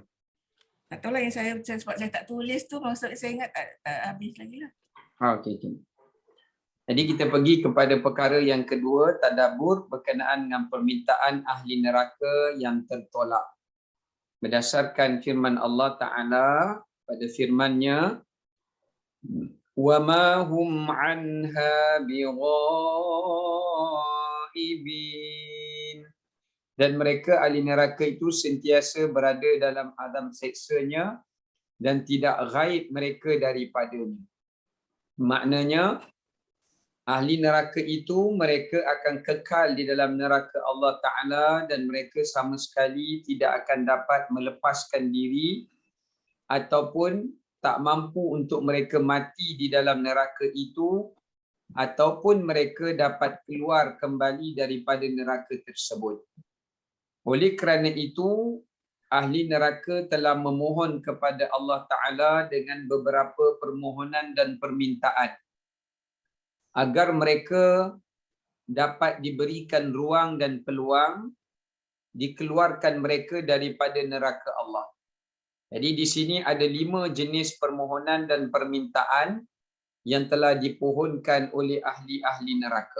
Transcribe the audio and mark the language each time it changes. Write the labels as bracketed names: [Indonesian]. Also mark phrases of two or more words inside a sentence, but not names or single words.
[Malay] Tak tahulah yang saya sebab saya tak tulis tu, maksud saya ingat tak habis lagi lah. Okey. Jadi kita pergi kepada perkara yang kedua, tadabbur berkenaan dengan permintaan ahli neraka yang tertolak. Berdasarkan firman Allah Ta'ala pada firman-Nya, [Arabic] وما هم عنها بغائبين. [Malay] Dan mereka ahli neraka itu sentiasa berada dalam azab siksanya dan tidak ghaib mereka daripadanya. Maknanya ahli neraka itu mereka akan kekal di dalam neraka Allah Ta'ala dan mereka sama sekali tidak akan dapat melepaskan diri ataupun tak mampu untuk mereka mati di dalam neraka itu ataupun mereka dapat keluar kembali daripada neraka tersebut. Oleh kerana itu, ahli neraka telah memohon kepada Allah Ta'ala dengan beberapa permohonan dan permintaan agar mereka dapat diberikan ruang dan peluang dikeluarkan mereka daripada neraka Allah. Jadi di sini ada 5 jenis permohonan dan permintaan yang telah dipohonkan oleh ahli-ahli neraka.